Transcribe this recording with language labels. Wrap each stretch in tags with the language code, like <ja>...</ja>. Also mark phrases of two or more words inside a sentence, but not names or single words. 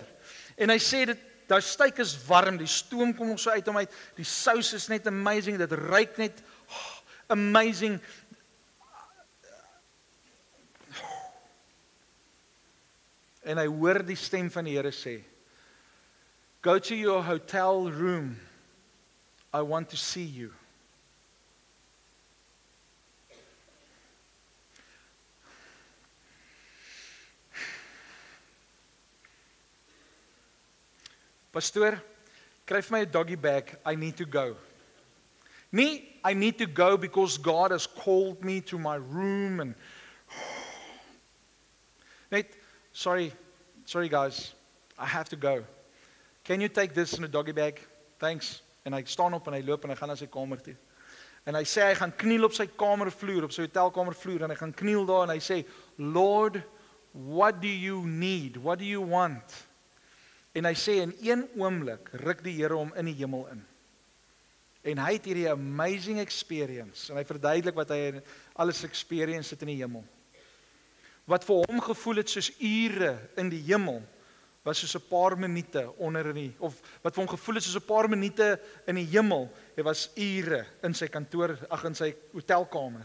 <af>En hy sê daai steak is warm, die stoom kom nog so uit hom uit, die sous is net amazing, dit ruik net amazing. En hy hoor die stem van die Here sê,</af> <en>go to your hotel room, I want to see you.</en> <af>Pastoor, kry vir my 'n</af> <en>doggy bag, I need to go. Nie, I need to go because God has called me to my room and net, sorry guys, I have to go. Can you take this in a doggy bag? Thanks.</en> <af>En hy staan op en hy loop en hy gaan na sy kamer toe. En hy sê hy gaan kniel op sy kamervloer, op sy hotelkamervloer, en hy gaan kniel daar en hy sê,</af> <en>Lord, what do you need? What do you want?</en> <af>En hy sê in een oomblik ruk die Here hom in die hemel in. En hy het hierdie</af> <en>amazing experience,</en> <af>en hy verduidelik wat hy alles experience het in die hemel. Wat vir hom gevoel het soos ure in die hemel, was soos 'n paar minute onder in die, of wat vir hom gevoel het soos 'n paar minute in die hemel, het was ure in sy kantoor, in sy hotelkamer.</af>